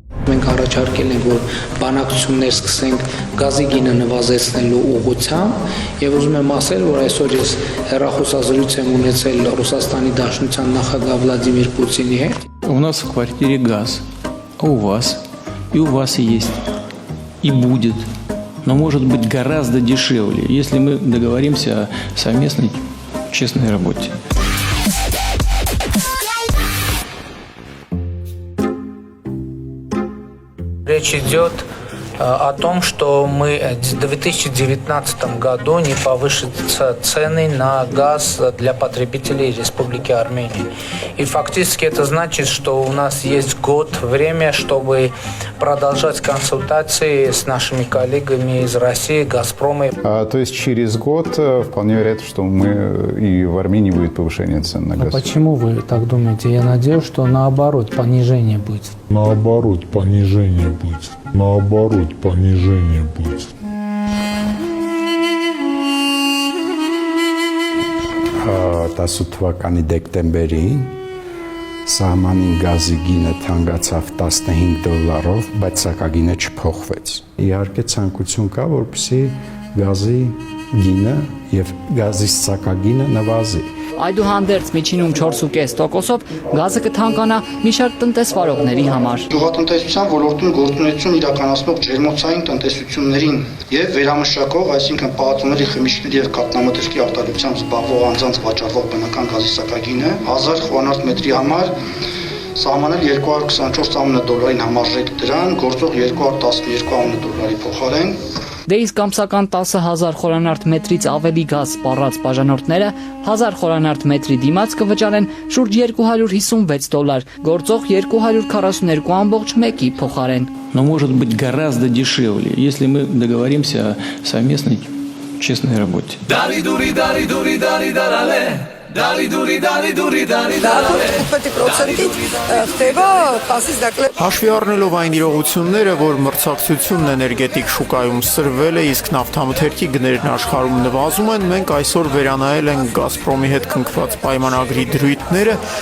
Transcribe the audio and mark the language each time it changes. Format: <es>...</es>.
<hy>Մենք առաջարկել ենք, որ բանակցություններ սկսենք գազի գինը նվազեցնելու ուղղությամբ եւ ուզում եմ ասել, որ այսօր ես հեռախոսազրույց եմ ունեցել Ռուսաստանի Դաշնության նախագահ Վլադիմիր Պուտինի հետ։</hy> <ru>У нас в квартире газ, а у вас? И у вас есть, и будет. Но может быть гораздо дешевле, если мы договоримся о совместной честной работе. Речь идет о том, что мы в 2019 году не повысятся цены на газ для потребителей Республики Армения. И фактически это значит, что у нас есть год время, чтобы продолжать консультации с нашими коллегами из России, Газпрома. То есть через год вполне вероятно, что и в Армении будет повышение цен на газ. А почему вы так думаете? Я надеюсь, что наоборот понижение будет. Наоборот, понижение будет. Наоборот, понижение будет.</ru> <hy>18 թվականի դեկտեմբերին սահմանին գազի գինը թանկացավ 15 դոլարով, բայց սակագինը չփոխվեց։ Իհարկե ցանկություն կա, որպեսզի գազի գինը եւ գազի սակագինը նվազի։ Այդուհանդերձ միջինում 4.5%-ով գազը կթանկանա մի շարք տնտեսվարողների համար։ Գյուղատնտեսության ոլորտում գործունեություն իրականացնող ջերմոցային տնտեսություններին եւ վերամշակող, այսինքն պահածոների, խմիչքների եւ կաթնամթերքի արտադրությամբ զբաղվող անձանց վաճառվող բնական գազի սակագինը 1000 խորանարդ մետրի համար սահմանել 224 դոլարին համարժեք դրան, գործող 212 դոլարի փոխարեն։ Դե իսկ ամսական 10,000 խորանարդ մետրից ավելի գազ սպառած բաժանորդները 1000 խորանարդ մետրի դիմաց կվճարեն շուրջ 256 դոլար, գործող 242.1-ի փոխարեն։</hy> <ru>Но может быть гораздо дешевле, если мы договоримся о совместной честной работе.</ru> <hy>Հաշվի առնելով այն իրողությունները, որ մրցակցությունն էներգետիկ շուկայում սրվել է, իսկ նավթամթերքի գներն աշխարհում նվազում են, մենք այսօր վերանայել ենք Գազպրոմի հետ կնքված պայմանագրի դրույթները,</hy>